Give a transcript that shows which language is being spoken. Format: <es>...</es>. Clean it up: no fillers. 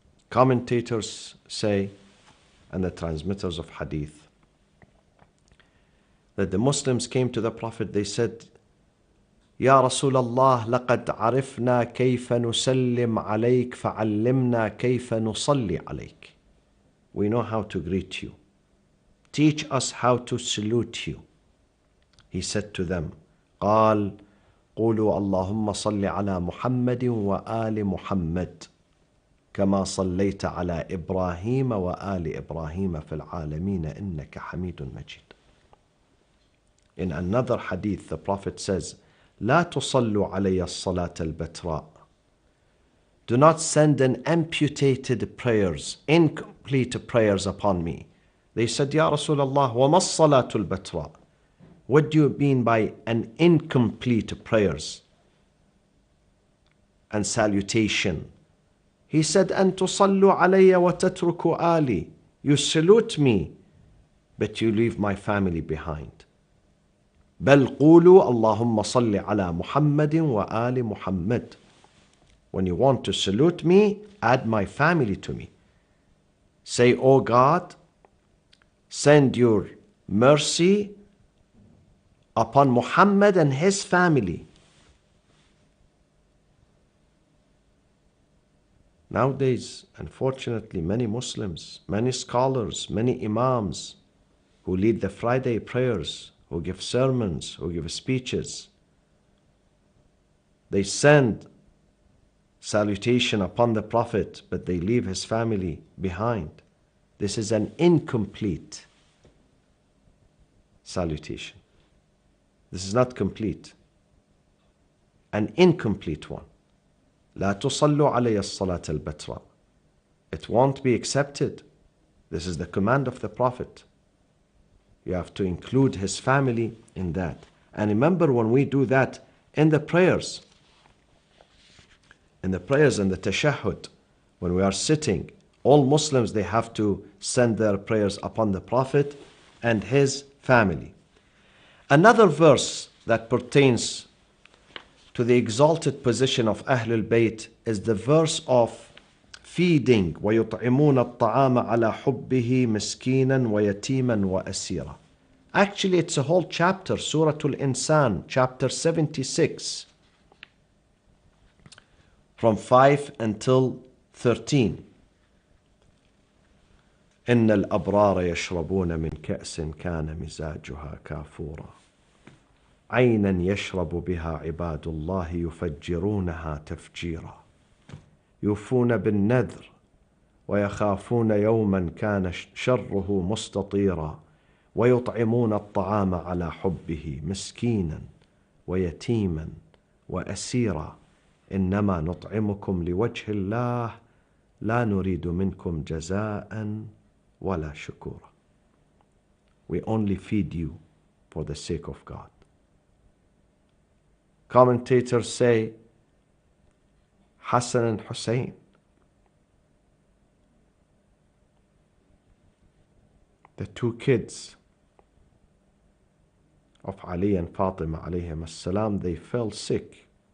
<en>Commentators say, and the transmitters of hadith, that the Muslims came to the Prophet, they said,</en> <ar>يا رسول الله لقد عرفنا كيف نسلم عليك فعلمنا كيف نصلي عليك.</ar> <en>We know how to greet you. Teach us how to salute you. He said to them,</en> <ar>قال قولوا اللهم صل على محمد وآل محمد كما صليت على إبراهيم وآل إبراهيم في العالمين إنك حميد مجيد.</ar> <en>In another hadith, the Prophet says,</en> <ar>لا تصلوا علي الصلاة البتراء.</ar> <en>Do not send an amputated prayers, incomplete prayers upon me. They said, Ya Rasulullah,</en> <ar>وَمَا الصَّلَاةُ الْبَتْرَاء?</ar> <en>What do you mean by an incomplete prayers? and salutation. He said,</en> <ar>أن تصلوا علي وتتركوا آلي.</ar> <en>You salute me, but you leave my family behind.</en> <ar>بل قولوا اللهم صل على محمد وآل محمد.</ar> <en>When you want to salute me, add my family to me. Say, O God, send your mercy upon Muhammad and his family. Nowadays, unfortunately, many Muslims, many scholars, many imams who lead the Friday prayers, who give sermons, who give speeches, they send salutation upon the Prophet, but they leave his family behind. This is an incomplete salutation. This is not complete. An incomplete one.</en> <ar>لا تصلوا علي الصلاة البتراء.</ar> <en>It won't be accepted. This is the command of the Prophet. You have to include his family in that. And remember, when we do that in the prayers and the tashahhud, when we are sitting, all Muslims, they have to send their prayers upon the Prophet and his family. Another verse that pertains to the exalted position of Ahlulbayt is the verse of feeding.</en> <ar>وَيُطْعِمُونَ الطَّعَامَ عَلَى حُبِّهِ مِسْكِينًا وَيَتِيمًا وَأَسِيرًا.</ar> <en>Actually, it's a whole chapter, Surah Al-Insan, chapter 76, from 5 until 13.</en> <ar>إن الأبرار يشربون من كأس كان مزاجها كافورا عينا يشرب بها عباد الله يفجرونها تفجيرا يوفون بالنذر ويخافون يوما كان شره مستطيرا ويطعمون الطعام على حبه مسكينا ويتيما وأسيرا إنما نطعمكم لوجه الله لا نريد منكم جزاء ولا شكورا.</ar> <en>We only feed you for the sake of God. Commentators say Hassan and Hussein, the two kids of Ali and Fatima alayhim as-salam, they fell sick.</en>